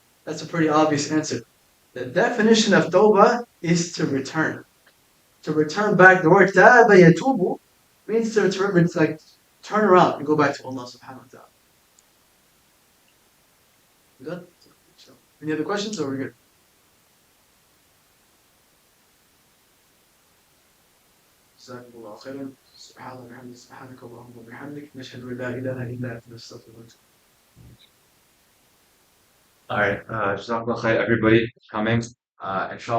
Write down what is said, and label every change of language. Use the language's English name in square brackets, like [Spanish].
[English] That's a pretty obvious answer. The definition of tawbah is to return. to return back. The word taba yatubu means to return, it's like turn around and go back to Allah subhanahu wa ta'ala. We good? Any other questions or we're good? [Arabic] جزاكم الله خيرا سبحانك اللهم وبحمدك نشهد ان لا اله الا انت نستغفرك ونتوب. [English] All right. Jazakallah khair, everybody coming. Inshallah.